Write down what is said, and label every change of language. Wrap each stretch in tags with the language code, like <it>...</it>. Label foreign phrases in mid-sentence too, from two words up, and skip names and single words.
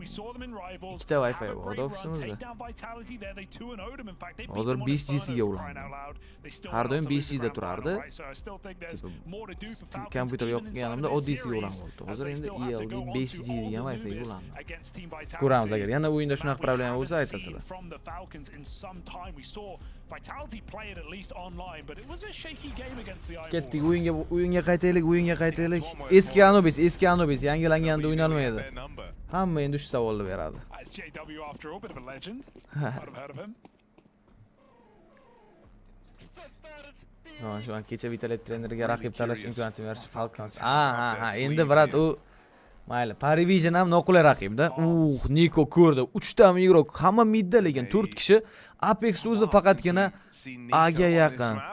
<en>We saw them in Rivals. Have a great run, take down Vitality there. They 2-0'd them. In fact, they beat them on Inferno for crying out loud. They still went on to lose the grand final, right? So I still think there's more to do for Falcons even inside of this series, as they still have to go on to all the Anubis against Team</en> <uz>Ko'ramiz agar yana o'yinda</uz> <en>Vitality.</en> <uz>shunaqa problema bo'lsa aytasizlar.</uz> <en>From the Falcons in some time we saw Vitality play it at least online, but it was a shaky game against the Eyeballs.</en> <uz>Ketdik, o'yinga qaytaylik. Eski Anubis yangilanganda o'ynalmaydi. Hamma endi shu savolni beradi.</uz> <en>It's JW after all, bit of a legend. Might have heard of him.</en> <uz>Shu kecha Vitalet treneriga raqib tanlash imkoniyatini berish Falcons. Ha, endi brat u mayli, Parivision ham noqulay raqibda. Niko ko'rdi. 3 ta igrok, hamma midda, lekin 4 kishi. Apex o'zi faqatgina A ga yaqin.</uz>